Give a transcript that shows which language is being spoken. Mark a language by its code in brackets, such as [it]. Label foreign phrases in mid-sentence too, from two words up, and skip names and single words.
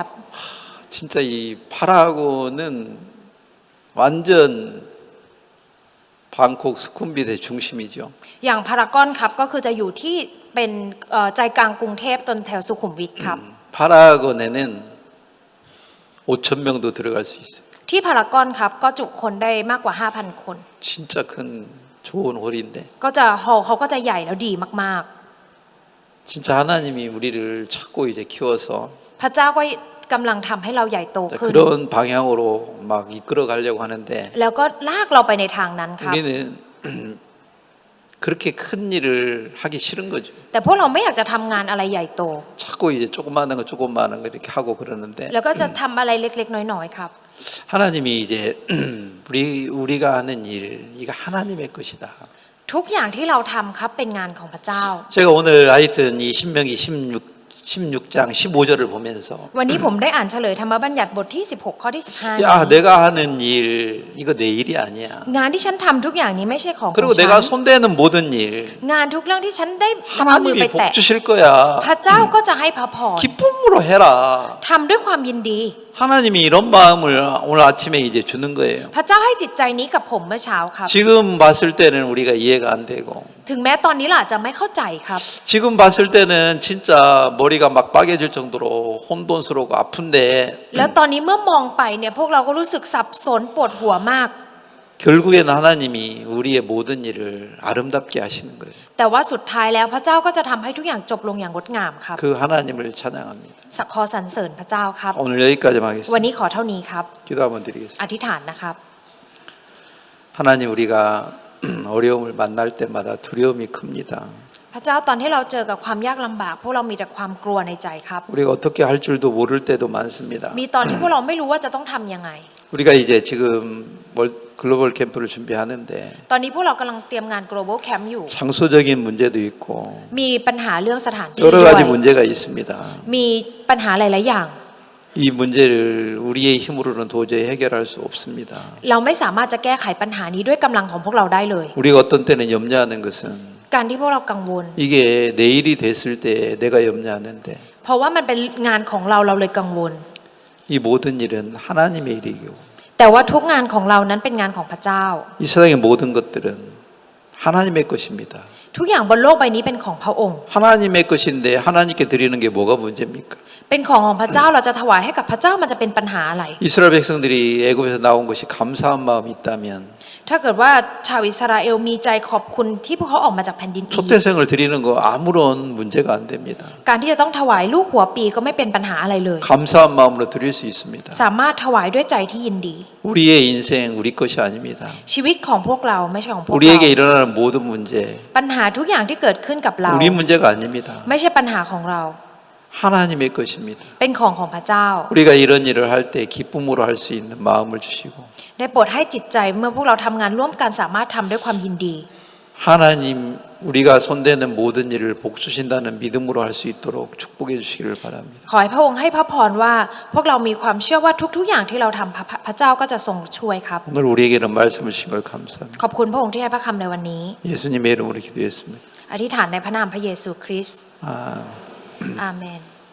[ko] 진짜 이 파라곤은 완전 방콕 스쿰빗의 중심이죠. [th] อย่างพารากอนครับก็คือจะอยู่ที่เป็นใจกลางกรุงเทพตนแถวสุขุมวิทครับ [ko] 파라곤에는 5천 명도 들어갈 수 있어요. [th] ที่พารากอนครับก็จุคนได้มากกว่า 5,000 คน [ko] 진짜 큰 좋은 홀인데 [th] ก็จะฮอลล์เขาก็จะใหญ่แล้วดีมาก [ko] 진짜 하나님이 우리를 찾고 이제 키워서 [th] ๆ พระเจ้าก็กำลังทำให้เราใหญ่โตขึ้น [ko] 그런 방향으로 막 이끌어 가려고 하는데 [th] แล้วก็ลากเราไปในทางนั้นครับ [ko] 우리는 그렇게 큰 일을 하기 싫은 거죠. [th] แต่พวกเราไม่อยากจะทำงานอะไรใหญ่โต [ko] 자꾸 이제 조그마한 거 이렇게 하고 그러는데 [th] แล้วก็จะทำอะไรเล็กๆน้อยๆครับ [ko] 하나님이 이제 우리가 하는 일 이거 하나님의 것이다. [th] ทุกอย่างที่เราทำครับเป็นงานของพระเจ้า [ko] 제가 오늘 하여튼 이 신명기 16장 15절을 보면서 [th] วันนี้ผมได้อ่านเฉลยธรรมบัญญัติบทที่ 16 ข้อที่ 15 [ko] 야 내가 하는 일 이거 내 일이 아니야. [th] งานที่ฉันทำทุกอย่างนี้ไม่ใช่ของ [ko] 그리고 [th] ฉั [ko] 내가 손대는 모든 일 [th] งานทุกเรื่องที่ฉันได้เอามือไป [ko] 하나님이 [th] แตะ [ko] 복 주실 거야. [th] พระเจ้าก็จะให้พระพร [ko] 기쁨으로 해라. [th] ทำด้วยความยินดี [ko] 하나님이 이런 마음을 오늘 아침에 이제 주는 거예요. [th] พระเจ้าให้จิตใจนี้กับผมเมื่อเช้าครับ [ko] 지금 봤을 때는 우리가 이해가 안 되고 [th] ถึงแม้ตอนนี้เราอาจจะไม่เข้าใจครับ [ko] 지금 봤을 때는 진짜 머리가 막 빠개질 정도로 혼돈스럽고 아픈데 [th] แล้วตอนนี้เมื่อมองไปเนี่ยพวกเราก็รู้สึกสับสนปวดหัวมาก [ko] 결국엔 하나님이 우리의 모든 일을 아름답게 하시는 거예요. [th] แต่ว่าสุดท้ายแล้วพระเจ้าก็จะทำให้ทุกอย่างจบลงอย่างงดงามครับ [ko] 그 하나님을 찬양합니다. [th] ขอสรรเสริญพระเจ้าครับ [ko] 오늘 여기까지만 [th] วัน [ko] 하겠습니다. [th] นี้ขอเท่านี้ครับ [ko] 기도 한번 드리겠습니다. [th] อธิษฐานนะครับ [ko] 하나님 우리가 어려움을 만날 때마다 두려움이 큽니다. [th] พระเจ้าตอนที่เราเจอกับความยากลำบากพวกเรามีแต่ความกลัวในใจครับ [ko] 우리가 어떻게 할 줄도 모를 때도 많습니다. [th] มีตอนที่พวกเราไม่รู้ว่าจะต้องทำยังไง [ko] 우리가 이제 지금 글로벌 캠프를 준비하는데 [th] ตอนนี้พวกเรากำลังเตรียมงาน [en] global camp [th] อยู่ [ko] 장소적인 문제도 있고 [th] มีปัญหาเรื่องสถานที่ [ko] 여러 [th] ด้ว [ko] 가지 [th] ย [ko] 문제가 있습니다. [th] มีปัญหาหลายๆอย่าง [ko] 이 문제를 우리의 힘으로는 도저히 해결할 수 없습니다. [th] เราไม่สามารถจะแก้ไขปัญหานี้ด้วยกำลังของพวกเราได้เลย [ko] 우리가 어떤 때는 염려하는 것은 [th] การที่พวกเรากังวล [ko] 이게 내 일이 됐을 때 내가 염려하는데 [th] เพราะว่ามันเป็นงานของเราเลยกังวล [ko] 이 모든 일은 하나님의 일이고 [th] แต่ว่าทุกงานของเรานั้นเป็นงานของพระเจ้า [ko] 이 세상의 모든 것들은 하나님의 것입니다. [th] ทุกอย่างบนโลกใบนี้เป็นของพระองค์ [ko] 하나님의 것인데 하나님께 드리는 게 뭐가 문제입니까? [th] เป็นของพระเจ้าเราจะถวายให้กับพระเจ้ามันจะเป็นปัญหาอะไร [ko] 이스라엘 백성들이 애굽에서 나온 것이 감사한 마음이 있다면 [th] ถ้าเกิดว่าชาวอิสราเอลมีใจขอบคุณที่พวกเขาออกมาจากแผ่นดินอียิปต์ [ko] 초태생을 드리는 거 아무런 문제가 안 됩니다. [th] การที่จะต้องถวายลูกหัวปีก็ไม่เป็นปัญหาอะไรเลย [ko] 감사한 마음으로 드릴 수 있습니다. [th] สามารถถวายด้วยใจที่ยินดี [ko] 우리의 인생 우리 것이 아닙니다. [th] ชีวิตของพวกเราไม่ใช่ของพวกเรา [ko] 우리에게 일어나는 모든 문제 [th] ปัญหาทุกอย่างที่เกิดขึ้นกับเรา [ko] 우리 문제가 아닙니다. [th] ไม่ใช่ปัญหาของเรา [ko] 하나님의 것입니다. [th] เป็นของพระเจ้า [ko] 우리가 이런 일을 할 때 기쁨으로 할 수 있는 마음을 주시고 [th] ได้โปรดให้จิตใจเมื่อพวกเราทำงานร่วมกันสามารถทำด้วยความยินดี [ko] 하나님 우리가 손대는 모든 일을 복 주신다는 믿음으로 할 수 있도록 축복해 주시기를 바랍니다. [th] ขอให้พระองค์ให้พระพรว่าพวกเรามีความเชื่อว่าทุกๆอย่างที่เราทำพระเจ้าก็จะทรงช่วยครับ [ko] 오늘 우리에게는 말씀을 주신 걸 감사합니다. [th] ขอบคุณพระองค์ที่ให้พระคำในวันนี้ [ko] 예수님의 이름으로 기도했습니다. [th] อธิษฐานในพระนามพระเยซูคริสต์ [ko] 아멘. [th] อาเมน